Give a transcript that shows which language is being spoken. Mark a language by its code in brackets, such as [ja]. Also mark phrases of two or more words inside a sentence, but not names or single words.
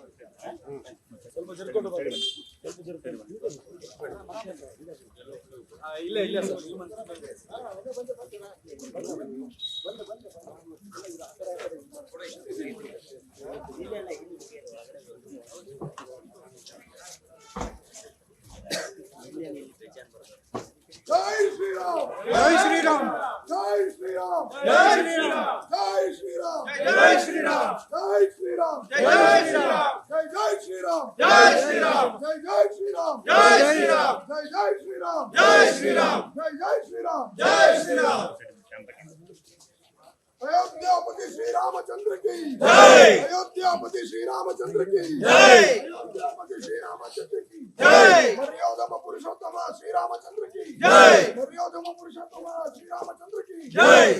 [kn] ಸ್ವಲ್ಪ ಜರ್ಕೊಂಡು ಇಲ್ಲ ಇಲ್ಲ ಸರ್ [hi] जय श्रीराम जय श्रीराम जय श्रीराम जय श्रीराम जय श्रीराम जय श्रीराम जय श्रीराम जय श्रीराम जय जय श्रीराम जय श्रीराम जय जय श्रीराम जय श्रीराम जय जय श्रीराम जय श्रीराम जय जय श्रीराम जय श्रीराम. अयोध्यापति श्री रामचंद्र की जय. अयोध्यापति श्री रामचंद्र की जय. अयोध्यापति श्री रामचंद्र की जय. मर्यादम पुरुषोत्तम श्री रामचंद्र की जय. मर्यादम पुरुषोत्तम श्री रामचंद्र की जय.